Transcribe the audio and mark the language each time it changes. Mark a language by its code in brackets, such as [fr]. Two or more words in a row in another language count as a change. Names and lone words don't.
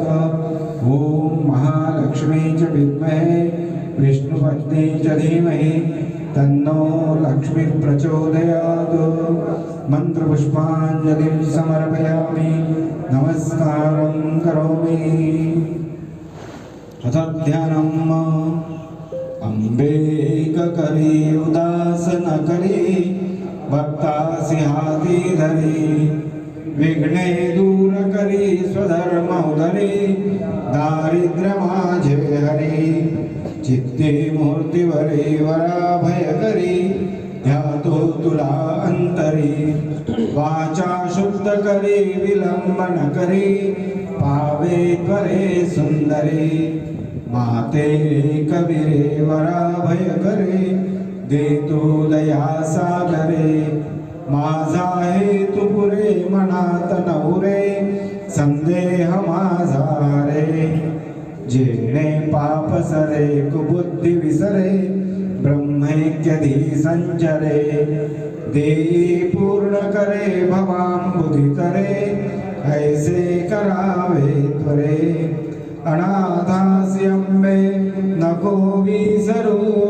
[sa] ॐ महालक्ष्मी च विद्महे विष्णुपत्नी च धीमहि तन्नो लक्ष्मीः प्रचोदयात्। मन्त्रपुष्पाञ्जलिं समर्पयामि नमस्कारं करोमि। अथ ध्यानम्। [mr] अम्बे करी उदासन करी भक्तासी हाती धरी विघ्ने दूर करी स्वधर्म उधरी दारिद्र्य माझे हरी चित्ते मूर्तिवरी वरा भय करी ध्यातो तुला अंतरी वाचा शुद्ध करी विलंबन करी पावे त्वरे सुंदरी माते कबीरे वरा भय करे देतो दया सागरे माझा हेतु पुरे मनात नवरे संदेह माझा रे जेणे पाप सरे कुबुद्धी विसरे ब्रह्मैक्यधी संचरे देई पूर्ण करे भवांबुधी तरे ऐसे करावे त्वरे अनाथासी अंबे नको विसरू